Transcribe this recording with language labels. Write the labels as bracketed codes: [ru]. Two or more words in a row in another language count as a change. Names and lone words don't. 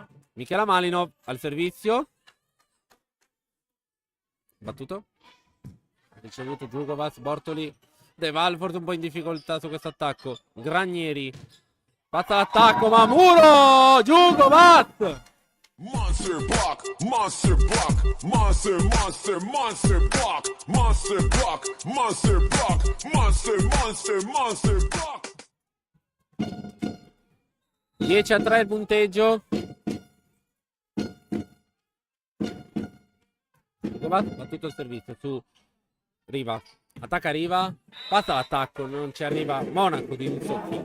[it] Michela Malinov al servizio. Battuto. Ricevuto Djugovac, Bortoli. De Valfort un po' in difficoltà su questo attacco. Granieri. Passa l'attacco, ma Muro! Djugovac! [en] Monster block, monster block, monster, monster, monster block, monster block, monster block, monster, monster, monster block. [it] 10-3 il punteggio. Battuto il servizio su Riva. Attacca Riva. Passa l'attacco. Non ci arriva Monaco di un soffio.